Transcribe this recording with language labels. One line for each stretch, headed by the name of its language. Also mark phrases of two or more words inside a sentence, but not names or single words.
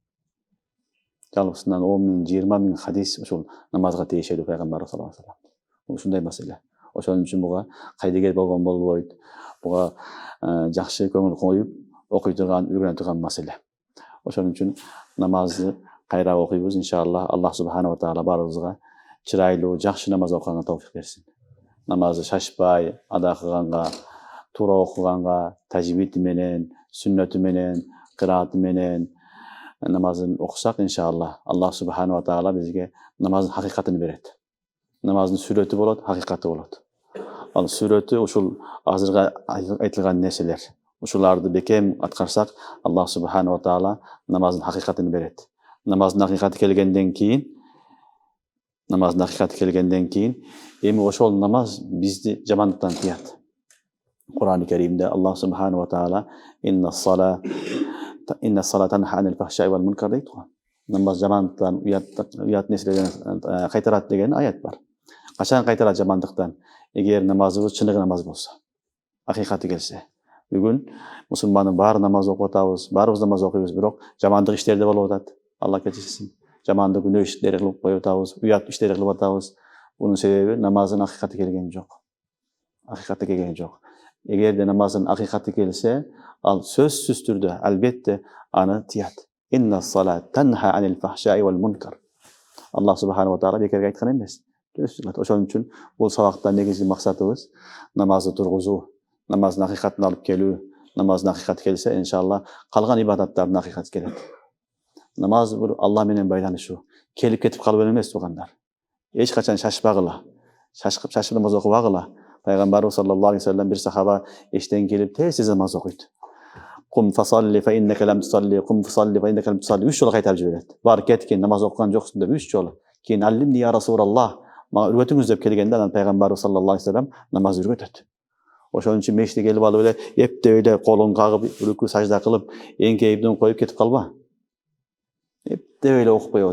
Kyrgyz: Жалпысынан 10 000, 20 000 хадис ушул намазга тийишелүү пайгамбарыбыз
Arabic: صلى الله عليه وسلم.
Kyrgyz: Ушундай маселе. Ошон үчүн буга кайдыгер болгон болбойт. Буга жакшы көңүл коюп окуй турган, үйрөнө турган маселе. Ошон үчүн намазды кайра окуйбуз иншалла.
Arabic: الله سبحانه وتعالى
Kyrgyz: баарыбызга чырайлуу, жакшы намаз окуганга товфик берсин. Намазды шашпай, ада кылганга, туура окуганга, тажвид менен, сүннөтү менен, кырааты менен намазын окусак иншалла
Arabic: الله سبحانه وتعالى
Kyrgyz: бизге намаздын хакыйкатын берет. Намаздын сүрөтү болот, хакыйкаты болот. Ал сүрөтү ушул азыркы айтылган нерселер. Ушуларды бекем аткарсак,
Arabic: الله سبحانه وتعالى
Kyrgyz: намаздын хакыйкатын берет. Намаздын хакыйкаты келгенден кийин, эми ошол намаз бизди жамандыктан тыят. Кур'ан-ы Каримде
Arabic: الله سبحانه وتعالى إن الصلاة تنهى عن الفحشاء والمنكر
Kyrgyz: дейт го. Намаз жамандыктан, уят нерселерден кайтарат деген аят бар. Качан кайтарат жамандыктан? Эгер намазыбыз чыныгы намаз болсо, акыйкаты келсе. Бүгүн мусулмандын баары намаз окуп атабыз, баарыбыз намаз окуйбуз, бирок жамандык иштерде болуп атат. Алла кечирсин. Жамандык күнөө иштерди кылып коюп атабыз, уят иштерди кылып атабыз. Бунун себеби намаздын акыйкаты келген жок. Эгерде намаздын акыйкаты келсе, ал сөзсүз түрдө албетте аны тыят.
Arabic: إن الصلاة تنهى عن الفحشاء والمنكر. الله سبحانه وتعالى
Kyrgyz: бекерге айткан эмес. Ошон үчүн бул сабактан негизги максатыбыз намазды тургузуу, намаздын акыйкатын алып келүү. Намаздын акыйкаты келсе, иншалла калган ибадаттардын акыйкаты келет. Намаз бул Алла менен байланышуу. Келип кетип калып эмес туугандар. Эч качан шашпагыла. Шашып намаз окубагыла. Пайгамбарыбыз
Arabic: صلى الله عليه وسلم
Kyrgyz: бир сахаба эштен келип тез намаз окуйт.
Arabic: قم فصل فإنك لم تصل، قم فصل فإنك لم تصل.
Kyrgyz: 3 жолу кайтарып жиберет. Бар кеткен намаз окуган жоксуң деп 3 жолу. Кийин
Arabic: علمني يا رسول الله,
Kyrgyz: мага үргөтүңүз деп келгенде анан пайгамбарыбыз
Arabic: صلى الله عليه وسلم
Kyrgyz: намаз үргөтөт. Ошон үчүн мешитке келип алып эле эптеп эле колун кагып, рүкү сажда кылып, эңкейип коюп кетип калба. Эптеп эле окуп коебуз.